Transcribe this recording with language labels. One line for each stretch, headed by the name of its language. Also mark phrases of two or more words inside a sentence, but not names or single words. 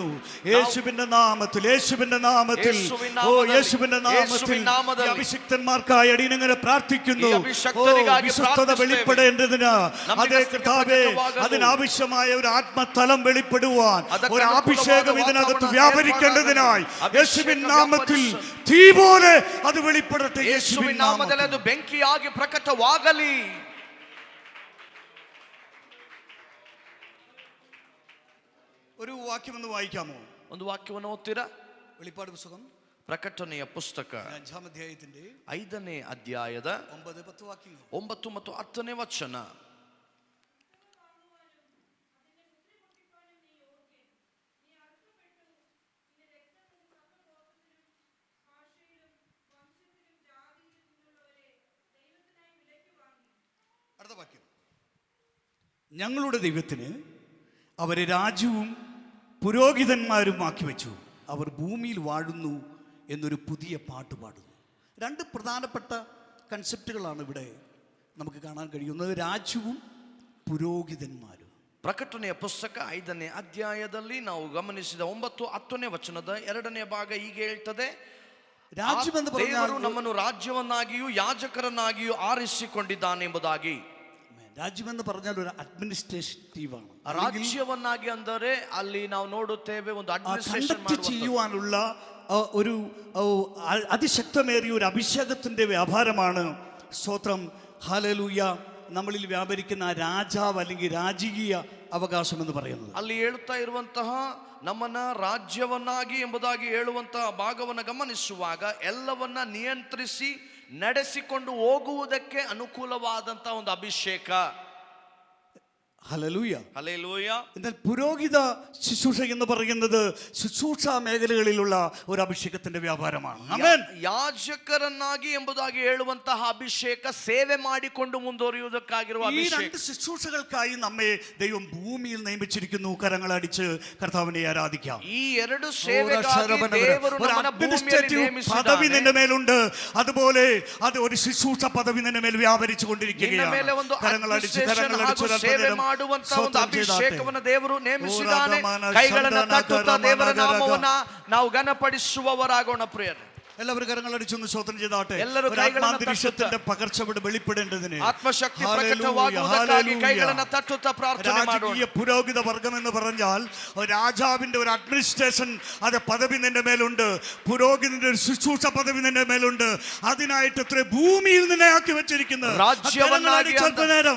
Malayalam: യേശുവിന്റെ നാമത്തിൽ, യേശുവിന്റെ നാമത്തിൽ, യേശുവിന്റെ നാമത്തിൽ അഭിഷിക്തന്മാർക്കായി അടിയങ്ങനെ പ്രാർത്ഥിക്കുന്നു. വിശ്വസ്തത വെളിപ്പെടേണ്ടതിന് അതേ കർത്താവേ, അതിനാവശ്യമായ ഒരു ആത്മതലം വെളിപ്പെടുവാൻ, ഒരു അഭിഷേകം ഇതിനകത്ത് വ്യാപരിക്കേണ്ടതിനായി യേശുവിൻ നാമത്തിൽ തീ പോലെ അത് വെളിപ്പെടട്ടെ. യേശുവിൻ നാമത്തിൽ അത്
Kannada: ಬೆಂಕಿಯಾಗಿ ಪ್ರಕಟವಾಗಲಿ.
Malayalam: ഒരു വാക്യം ഒന്ന് വായിക്കാമോ?
Kannada: ಒಂದು ವಾಕ್ಯವನ್ನು ಓದ್ತೀರಾ?
Malayalam: വെളിപ്പാട് പുസ്തകം
Kannada: ಪ್ರಕಟಣೆಯ ಪುಸ್ತಕ
Malayalam: 5ാം അധ്യായത്തിന്റെ
Kannada: 5ನೇ ಅಧ್ಯಾಯದ 9-10 ವಾಕ್ಯಗಳು. 9 ಮತ್ತು 10ನೇ ವಚನ.
Malayalam: അടുത്ത വാക്യം. ഞങ്ങളുടെ ദൈവത്തിന് അവരെ രാജ്യവും പുരോഹിതന്മാരുമാക്കി വെച്ചു. അവർ ഭൂമിയിൽ വാഴുന്നു എന്നൊരു പുതിയ പാട്ട് പാടുന്നു. രണ്ട് പ്രധാനപ്പെട്ട കൺസെപ്റ്റുകളാണ് ഇവിടെ നമുക്ക് കാണാൻ കഴിയുന്നത്: രാജ്യവും പുരോഹിതന്മാരും.
Kannada: ಪ್ರಕಟಣೆಯ ಪುಸ್ತಕ 5ನೇ ಅಧ್ಯಾಯದಲ್ಲಿ ನಾವು ಗಮನಿಸಿದ 9-10ನೇ ವಚನದ 2ನೇ ಭಾಗ ಹೀಗೆ ಹೇಳ್ತದೆ: ರಾಜ್ಯವೆಂದು ದೇವರು ನಮ್ಮನ್ನು ರಾಜ್ಯವನ್ನಾಗಿಯೂ ಯಾಜಕರನ್ನಾಗಿಯೂ ಆರಿಸಿಕೊಂಡಿದ್ದಾನೆ ಎಂಬುದಾಗಿ.
Malayalam: രാജ്യമെന്ന് പറഞ്ഞാൽ ഒരു അഡ്മിനിസ്ട്രേറ്റീവ് ആണ്.
Kannada: ರಾಜ್ಯವನ್ನಾಗಿ ಅಂದರೆ ಅಲ್ಲಿ ನಾವು ನೋಡುತ್ತೇವೆ ಒಂದು ಅಡ್ಮಿನಿಸ್ಟ್ರೇಷನ್
Malayalam: ചെയ്യുവാനുള്ള ഒരു അതിശക്തമേറിയ ഒരു അഭിഷേകത്തിന്റെ വ്യാപാരമാണ്. സ്തോത്രം, ഹല്ലേലൂയ. നമ്മളിൽ വ്യാപരിക്കുന്ന രാജാവ് അല്ലെങ്കിൽ രാജകീയ
Kannada: ಅವಕಾಶ ಎಂದು
Malayalam: പറയുന്നത്.
Kannada: ಅಲ್ಲಿ ಹೇಳುತ್ತಾ ಇರುವಂತಹ ನಮ್ಮನ್ನ ರಾಜ್ಯವನ್ನಾಗಿ ಎಂಬುದಾಗಿ ಹೇಳುವಂತಹ ಭಾಗವನ್ನು ಗಮನಿಸುವಾಗ ಎಲ್ಲವನ್ನ ನಿಯಂತ್ರಿಸಿ ನಡೆಸಿಕೊಂಡು ಹೋಗುವುದಕ್ಕೆ ಅನುಕೂಲವಾದಂತಹ ಒಂದು ಅಭಿಷೇಕ.
Malayalam: ഹല്ലേലൂയ, ഹല്ലേലൂയ. എന്നാൽ പുരോഹിത ശുശ്രൂഷ എന്ന് പറയുന്നത് ശുശ്രൂഷ മേഖലകളിലുള്ള ഒരു അഭിഷേകത്തിന്റെ വ്യാപാരമാണ്. ആമേൻ.
Kannada: ಯಾಜಕರನ್ನಾಗಿ ಎಂಬುದಾಗಿ ಹೇಳುವಂತಹ ಅಭಿಷೇಕ ಸೇವೆ ಮಾಡಿಕೊಂಡು ಮುಂದುವರಿಯುವುದಕ್ಕಾಗಿರುವ ಅಭಿಷೇಕ.
Malayalam: ಈ രണ്ട് ശുശ്രൂഷകൾക്കായി നമ്മെ ദൈവം ഭൂമിയിൽ നിയമിച്ചിരിക്കുന്നു. കരങ്ങളടിച്ച് കർത്താവിനെ ആരാധിക്കാം.
Kannada: ഈ ಎರಡು ಸೇವೆಗಾಗಿ ದೇವರು ನಮ್ಮನ್ನು ಭೂಮಿಯಲ್ಲಿ ನೇಮಿಸಿದ್ದಾನೆ.
Malayalam: പദവി നിന്റെ മേലുണ്ട്, അതുപോലെ അത് ഒരു ശുശ്രൂഷ പദവി നിന്റെ മേൽ വ്യാപരിച്ചു കൊണ്ടിരിക്കുകയാണ്. കരങ്ങളടിച്ച്
Kannada: ಮಾಡುವಂತ ಒಂದು ಅಭಿಷೇಕವನ್ನು ದೇವರು ನೇಮಿಸಿದ್ದಾನೆ. ಕೈಗಳನ್ನು ತಟ್ಟುತ್ತಾ ದೇವರ ನಾಮವನ್ನ ನಾವು ಘನಪಡಿಸುವವರಾಗೋಣ ಪ್ರಿಯರೇ.
Malayalam: എല്ലാവരും കരങ്ങളടിച്ചൊന്ന് സ്വതന്ത്രം ചെയ്താട്ടെ.
Kannada: ಎಲ್ಲರೂ
Malayalam: ഒരു
Kannada: ಕೈಗಳನ್ನು
Malayalam: ആത്മാന്തരീക്ഷത്തിന്റെ പകർച്ചവിടെ വെളിപ്പെടേണ്ടതിന്
Kannada: ಆತ್ಮಶಕ್ತಿ
Malayalam: ഹല്ലേലൂയ,
Kannada: ಪ್ರಕಟವಾಗುವುದಕ್ಕಾಗಿ
Malayalam: ഹല്ലേലൂയ.
Kannada: ಕೈಗಳನ್ನು ತಟ್ಟುತ್ತಾ ಪ್ರಾರ್ಥನೆ ಮಾಡೋಣ.
Malayalam: രാജകീയ പുരോഹിത വർഗം എന്ന് പറഞ്ഞാൽ ഒരു രാജാവിന്റെ ഒരു അഡ്മിനിസ്ട്രേഷൻ അത് പദവി നിന്റെ മേലുണ്ട്. പുരോഹിതന്റെ ഒരു ശുശ്രൂഷ പദവി നിന്റെ മേലുണ്ട്. അതിനായിട്ട് ഇത്ര ഭൂമിയിൽ നിന്നെ ആക്കി വെച്ചിരിക്കുന്നത്. നേരം